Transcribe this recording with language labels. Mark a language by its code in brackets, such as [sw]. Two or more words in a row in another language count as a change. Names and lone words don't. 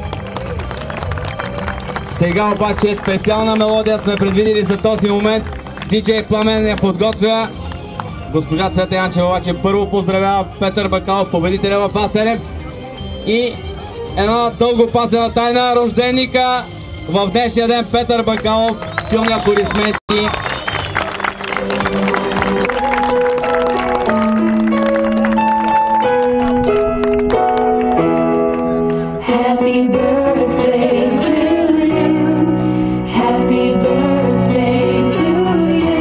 [bg] Сега обаче специална мелодия сме предвидили за този момент. Диджей Пламен я подготвя. Госпожа Цвета Янчева обаче първо поздравява Петър Бакалов, победителя в А7. И една дълго пасена тайна, рожденика в днешния ден Петър Бакалов. Силни аплодисменти. [en] Happy birthday to you. Happy birthday to you.